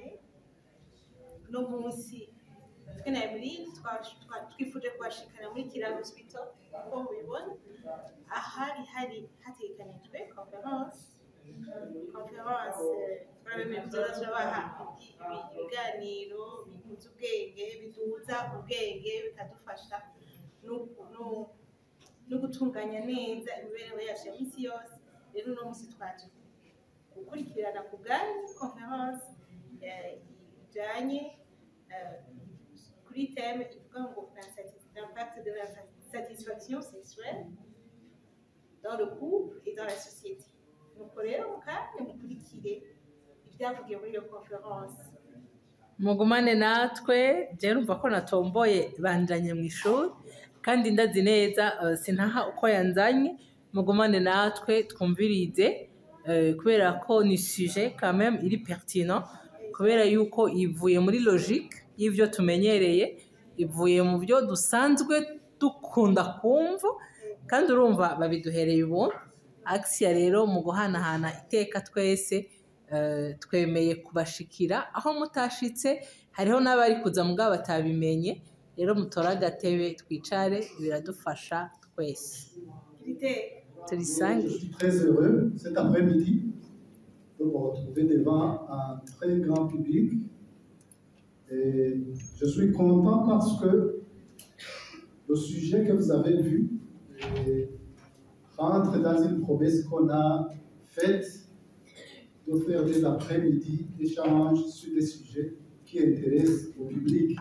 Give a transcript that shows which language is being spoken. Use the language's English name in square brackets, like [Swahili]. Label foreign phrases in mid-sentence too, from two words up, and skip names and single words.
[Rundi] No munsi twe na Emeline twifuje kubashikana muri Kira Hospital uko mubibona, ahari hategekanijwe conference turabemeye kuzoza turabaha ibiganiro bihuza ubwenge, biduza ubwenge, bikadufasha no gutunganya neza imibereho yacu ya misi yose. Rero uno munsi twaje gukurikirana ku bwanyu conference ijanye kuri thème ivuga ngo [French] l'impact de la satisfaction sexuelle dans le couple et dans la société. [Rundi] Nuko rero mukanya mukurikire ibyavugiye muri iyo conference. Mugumane natwe, je numva ko natomboye banjanye mu ishuri kandi ndazi neza sintaha uko yanzanye. Mugumane natwe twumvirize kubera ko ni [French] sujet quand même [Rundi] iri pertinent, kubera yuko ivuye muri logique y'ivyo tumenyereye, ivuye mu byo dusanzwe dukunda kumva, kandi urumva babiduhereye ubuntu. Axia rero mu guhanahana iteka twese twemeye kubashikira aho mutashitse. Hariho n'abari kuza mugabo batabimenye, rero mutora agatebe twicare, biradufasha twese. [French] Je suis très heureux cet après-midi de me retrouver devant un très grand public. Et je suis content parce que le sujet que vous avez vu rentre dans une promesse qu'on a faite de faire des après-midi échanges sur des sujets qui intéressent le public.